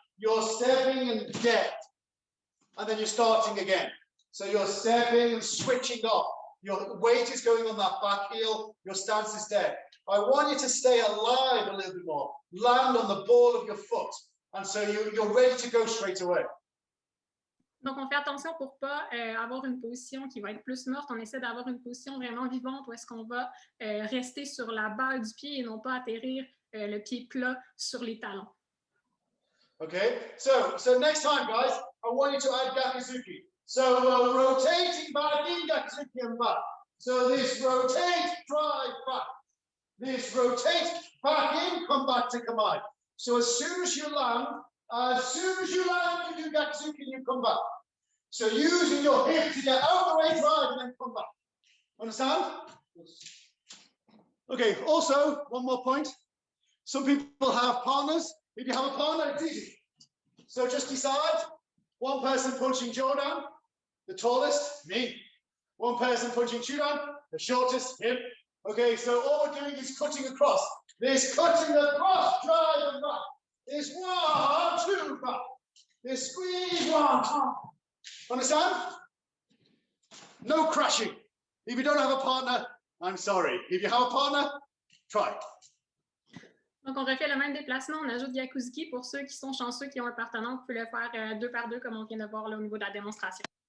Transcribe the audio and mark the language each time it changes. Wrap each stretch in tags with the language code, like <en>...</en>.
<en>You're stepping and dead, and then you're starting again. So you're stepping and switching off. Your weight is going on that back heel. Your stance is dead. I want you to stay alive a little bit more. Land on the ball of your foot. And so you're ready to go straight away.</en> <fr>Donc, on fait attention pour pas avoir une position qui va être plus morte. On essaie d'avoir une position vraiment vivante où est-ce qu'on va rester sur la balle du pied et non pas atterrir le pied plat sur les talons.</fr> <en>Okay, so next time, guys, I want you to add Gapizuki. So rotating back in Gapizuki and back. So this rotate, drive back. This rotate back in, come back to Kamai. So as soon as you land, you do Gapizuki and you come back. So using your hip to get out of the way, drive, and then come back. Understand? Okay, also, one more point. Some people have partners. If you have a partner, it's easy. So just decide, one person punching Jordan, the tallest, me. One person punching Chudan, the shortest, him. Okay, so all we're doing is cutting across. This cutting across, drive and back. This 1, 2, back. This squeeze, 1, 2. Understand? No crashing. If you don't have a partner, I'm sorry. If you have a partner, try.</en> <fr>Donc, on refait le même déplacement. On ajoute Kakazuki. Pour ceux qui sont chanceux, qui ont un partenaire, vous pouvez le faire 2 par 2, comme on vient de voir là, au niveau de la démonstration.</fr>